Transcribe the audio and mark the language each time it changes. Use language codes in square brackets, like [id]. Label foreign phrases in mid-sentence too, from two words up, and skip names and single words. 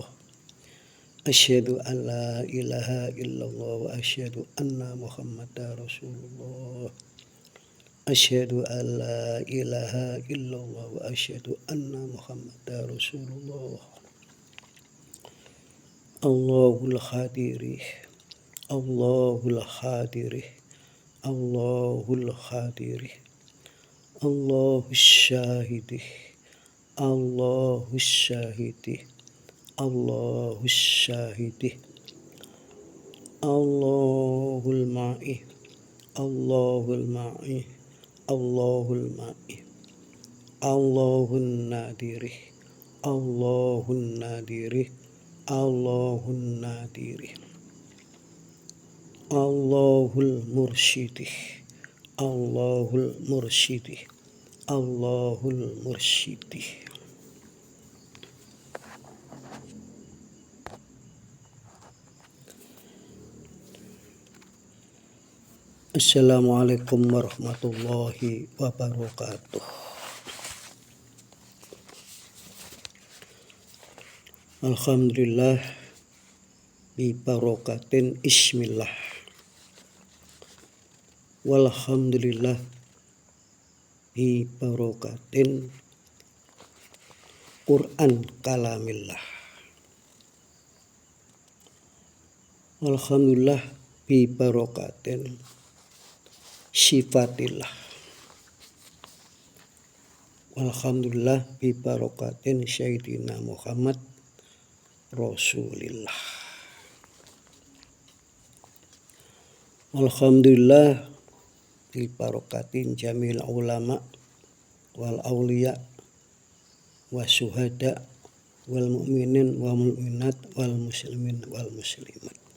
[ar] أشهد أن لا إله إلا الله وأشهد أن محمدا رسول الله. أشهد أن لا إله إلا الله وأشهد أن محمدا رسول الله. الله حاضري. الله حاضري. الله حاضري. الله شاهدي. الله شاهدي. الله شاهدي. الله معي. الله معي. الله معي. الله ناظري. الله ناظري. الله ناظري. الله مرشدي. الله مرشدي. الله مرشدي. السلام عليكم ورحمة الله وبركاته. الحمد لله ببركة اسم الله. والحمد لله ببركة قرآن كلام الله. الحمد لله ببركة صفات الله. الحمد لله ببركة سيدنا محمد رسول الله. الحمد لله ببركة جميع العلماء والأولياء والشهداء والمؤمنين والمؤمنات والمسلمين والمسلمات.